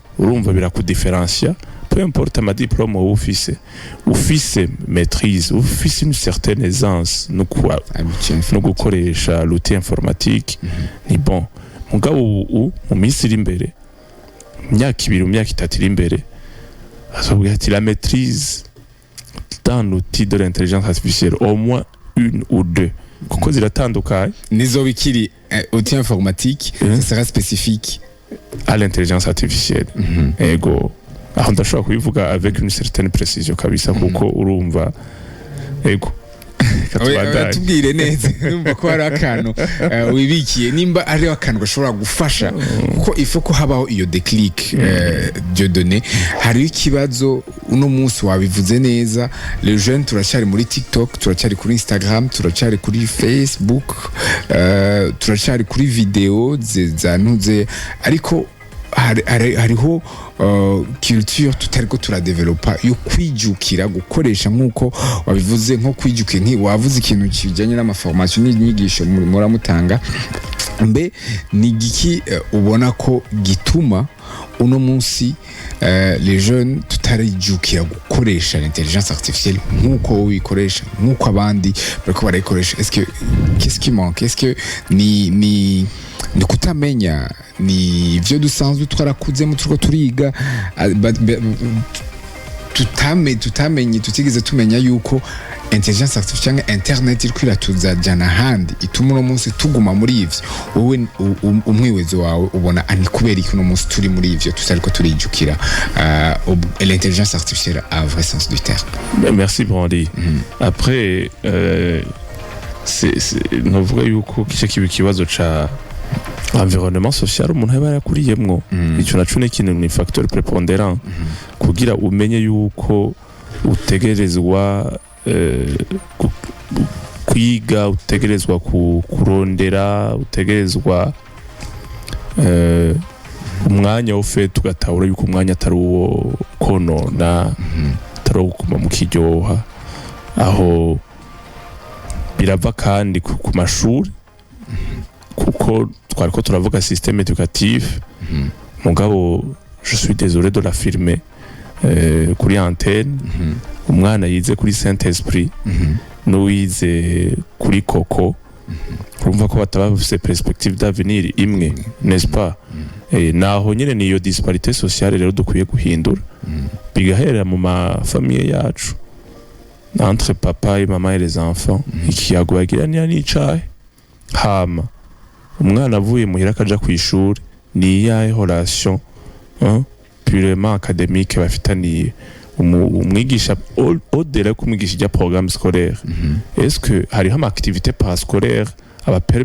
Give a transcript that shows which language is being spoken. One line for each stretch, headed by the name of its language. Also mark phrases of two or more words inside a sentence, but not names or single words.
Rundi: Urumva birakudifferencia
French: peu importe ma diplôme
Rundi: ufise maîtrise ufise
French: une certaine aisance
Rundi: no gukoresha
French: l'outil informatique
Rundi: ni bon. Mugabo mu minsi iri imbere myaka 2 myaka 3 iri imbere azobwira ati
French: la maîtrise dans l'outil de l'intelligence artificielle au moins 1 ou 2
Rundi: kuko ziratandukanye nizo bikiri
French: outil informatique ça sera spécifique à l'intelligence artificielle.
Rundi: Ego aho ndashobora kubivuga
French: avec une certaine précision
Rundi: kabisa kuko urumva ego tubwire neza numva ko hari akantu wibikiye nimba ari akantu gashobora gufasha kuko ifo ko habaho iyo
French: déclic de données.
Rundi: Hari ikibazo uno munsi wabivuze neza,
French: les jeunes
Rundi: turacyari muri TikTok, turacyari kuri Instagram, turacyari kuri Facebook, turacyari kuri video zantuze ariko hariho culture tutariko turadevelopa yo kwijukira gukoresha nkuko wabivuze nko kwijukira wavuze ikintu kijanye n'amaformation n'inyigisho muramutanga mbe ni giki ubona ko gituma uno munsi
French: les jeunes
Rundi: tutarijukira gukoresha
French: l'intelligence artificielle
Rundi: nkuko wikoresha nkuko abandi bariko barayikoresha?
French: Qu'est-ce qui manque? Est-ce que
Rundi: ni kutamenya ni ivyo dusanzwe twarakuzemo turiko turiga tutamenye tutigeze tumenya yuko
French: intelligence artificielle
Rundi: internet iriko iratuzajana handi ituma uno munsi tuguma muri ivyo wowe umwiwezo wawe ubona ani kubera iki uno munsi turi muri ivyo tutariko turijukira
French: l'intelligence artificielle à vrai sens du terme? Merci Brandy.
Rundi: Après c'est novuga yuko kiba kibazo ca
French: environnement social
Rundi: umuntu aba yakuriyemwo ico naco n'ikintu ni
French: facteur prépondérant
Rundi: kugira umenye yuko utegerezwa kwiga, utegerezwa kurondera, utegerezwa umwanya ufite ugatahura yuko umwanya atari uwo konona atari uwo kuma mu kiryoha. Aho birava kandi ku mashuri kuko twariko turavuga
French: système éducatif
Rundi: mugabo
French: je suis désolé de l'affirmer
Rundi: kuri antenne umwana yize kuri Saint Esprit n'uwize kuri Coco urumva ko bataba bafise
French: perspective d'avenir
Rundi: imwe
French: n'est-ce pas
Rundi: naho nyene niyo
French: disparité sociale
Rundi: rero dukwiye guhindura bigahera mu mafamiye yacu
French: entre papa et maman et les enfants
Rundi: ikiyago bagirana n'icahe hama umwana avuye muhira akaja kw'ishuri ni yahe
French: relation purement académique
Rundi: bafitaniye umwigisha au-delà kumwigisha ijya
French: programme scolaire est-ce que
Rundi: hariho ama
French: activité parascolaire
Rundi: aba permettre